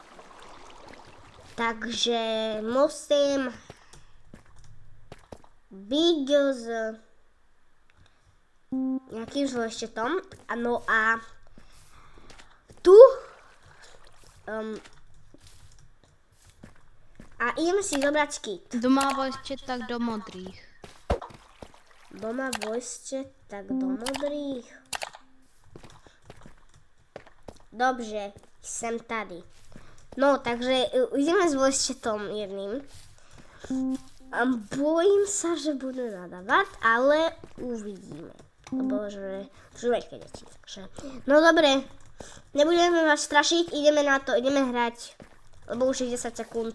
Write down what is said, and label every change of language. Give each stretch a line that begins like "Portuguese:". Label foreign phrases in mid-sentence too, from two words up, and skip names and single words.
Slovak: Takže musím byť s nejakým
English: voice chatom.
Slovak: No a tu a ideme si zobrať kit.
Czech: Kdo má
English: voice chat,
Czech: tak do modrých. Doma
English: voice chat,
Czech: tak do modrých. Dobře, jsem tady. No,
Slovak: takže ideme s
English: voice chatom
Slovak: jedným. Bojím sa, že budú nadávať, ale uvidíme. Lebo, že človečke deti, takže. No dobre, nebudeme vás strašiť, ideme na to, ideme hrať, lebo už je 10 sekúnd.